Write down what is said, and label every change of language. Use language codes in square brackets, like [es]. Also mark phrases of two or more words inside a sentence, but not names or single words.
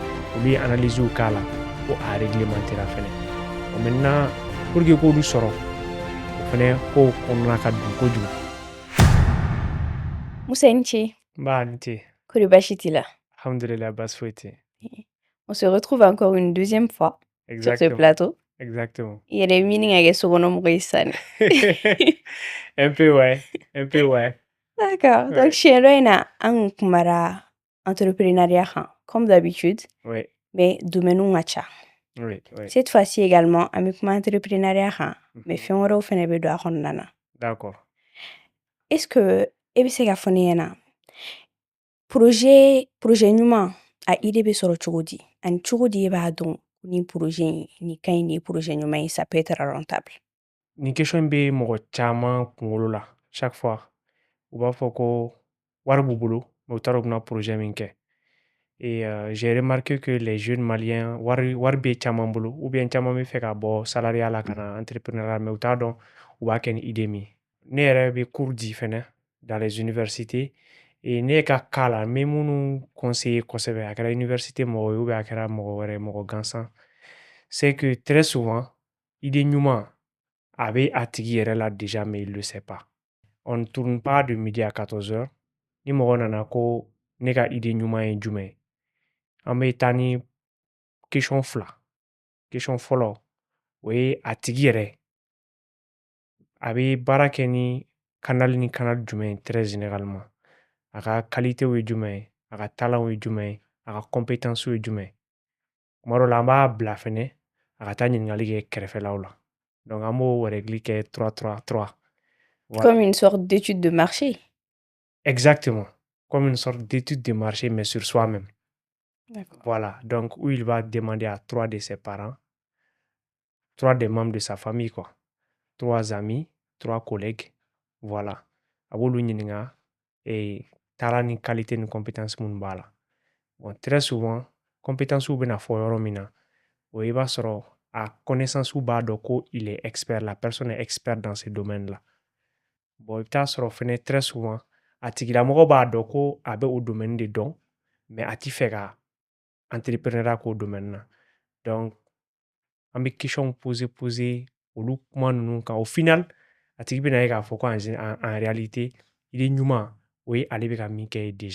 [bm] Olu ye analyse k'a la ko a réglementera fɛnɛ. [fr] Maintenant pour que [bm] k'olu sɔrɔ o fɛnɛ ko kɔnɔna ka dun kojugu. Musa i ni ce. Nba ni ce. Kɔri baasi t'i la? Alhamdulillah, baasi foyi tɛ. [fr] On se retrouve encore une deuxième fois sur ce plateau. Exactement. [bm] I yɛrɛ ɲini ka kɛ sokɔnɔmɔgɔ ye sisan. [fr] Un peu ouais, un peu ouais. D'accord. Donc [bm] siɲɛ dɔ in na an kun kumara entrepreneuriat kan [fr] comme d'habitude. Oui. Mais domaine [bm] ka ca. [fr] Oui, oui. Cette fois-ci également [bm] an bɛ kuma entrepreneuriat kan mais fɛn wɛrɛw fɛnɛ bɛ don a kɔnɔna na. [fr] D'accord. Est-ce que [bm] e bɛ se ka fɔ ne ɲɛna projet ɲuman a idée bɛ sɔrɔ cogo di ani cogo di e b'a dɔn ni projet in nin ka ɲi ni projet ɲuman ye [fr] ça peut être rentable? [bm] Nin question bɛ mɔgɔ caman kunkolo la [fr] chaque fois [bm] u b'a fɔ ko wari b'u bolo mais u t'a dɔn u bɛna projet min kɛ. [fr] Et j'ai remarqué que les jeunes maliens [bm] wari bɛ caman bolo [fr] ou bien [bm] caman bɛ fɛ ka bɔ salariat la ka na entrepreneuriat mais u t'a dɔn u b'a kɛ ni idée min ye. Ne yɛrɛ bɛ cours di fɛnɛ [fr] dans les universités et [bm] ne ka cas la n bɛ minnu conseiller kosɛbɛ a kɛra université mɔgɔw ye [fr] ou bien [bm] a kɛra mɔgɔ wɛrɛ mɔgɔ gansan [fr] c'est que très souvent [bm] idée ɲuman a bɛ a tigi yɛrɛ la déjà [fr] mais il le sait pas. On ne tourne pas de midi à 14 heures [bm] ni mɔgɔ nana ko ne ka idée ɲuman ye jumɛn ye an bɛ taa ni question fila. Question fɔlɔ o ye a tigi yɛrɛ a bɛ baara kɛ ni canal jumɛn ye [fr] très généralement. [bm] A ka qualité ye jumɛn ye, a ka talent ye jumɛn ye, a ka compétence ye jumɛn ye. Tuma dɔw la an b'a bila fɛnɛ a ka taa ɲininkali kɛ kɛrɛfɛlaw la. Donc an b'o règle kɛ 3-3-3. [fr] Voilà. Comme une sorte d'étude de marché. Exactement. Comme une sorte d'étude de marché mais sur soi-même. D'accord. Voilà. Donc où il va demander à 3 de ses parents, 3 des membres de sa famille quoi. 3 amis, 3 collègues. Voilà. [bm] A b'olu ɲininka talent ni qualité ni compétence minnu b'a la. [fr] Bon, très souvent [bm] compétence bɛna fɔ yɔrɔ min na o i b'a sɔrɔ a connaissance b'a dɔn ko [fr] il est expert, la personne est experte dans ce domaine là. [bm] Bon, i bɛ taa sɔrɔ fɛnɛ [fr] très souvent [bm] a tigilamɔgɔ b'a dɔn ko a bɛ o domaine de dɔn mais a ti fɛ ka entrepreneuriat k'o domaine na. Donc an bɛ question poser olu kuma ninnu kan [fr] au final [bm] a tigi bɛna ye k'a fɔ ko [fr] en réalité [bm] idée ɲuman o ye ale bɛ ka min kɛ ye déjà.